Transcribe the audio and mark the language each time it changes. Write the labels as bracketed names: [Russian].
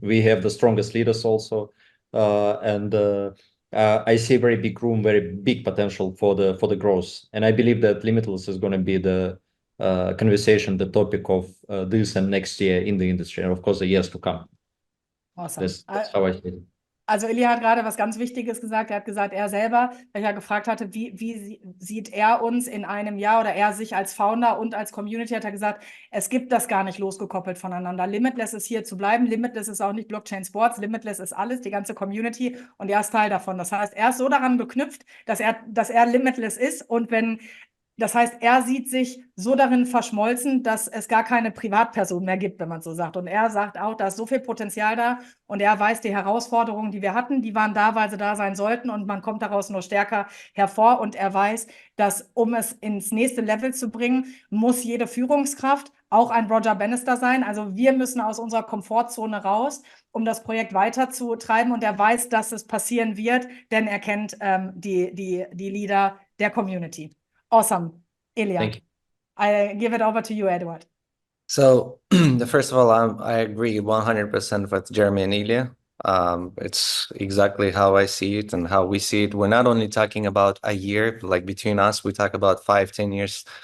[English] We have the strongest leaders also. I see very big room, very big potential for the growth. And I believe that Limitless is going to be the conversation, the topic of this and next year in the industry, and of course the years to come. Awesome. That's how I see it. [German] Also Ilya hat gerade was ganz Wichtiges gesagt. Er hat gesagt, er selber, weil ich ja gefragt hatte, wie sieht er uns in einem Jahr oder er sich als Founder und als Community, hat er gesagt, es gibt das gar nicht losgekoppelt voneinander. Limitless ist hier zu bleiben. Limitless ist auch nicht Blockchain Sports. Limitless ist alles, die ganze Community, und er ist Teil davon. Das heißt, er ist so daran geknüpft, dass er Limitless ist, und das heißt, er sieht sich so darin verschmolzen, dass es gar keine Privatperson mehr gibt, wenn man so sagt. Und er sagt auch, da ist so viel Potenzial da, und er weiß, die Herausforderungen, die wir hatten, die waren da, weil sie da sein sollten, und man kommt daraus nur stärker hervor. Und er weiß, dass, um es ins nächste Level zu bringen, muss jede Führungskraft auch ein Roger Bannister sein. Also wir müssen aus unserer Komfortzone raus, um das Projekt weiterzutreiben. Und er weiß, dass es passieren wird, denn er kennt die Leader der Community. [English] Awesome. Ilya, Thank you. I give it over to you, Edward. So, first of all, I agree 100% with Jeremy and Ilya. It's exactly how I see it and how we see it. We're not only talking about a year, like between us, we talk about 5-10 years.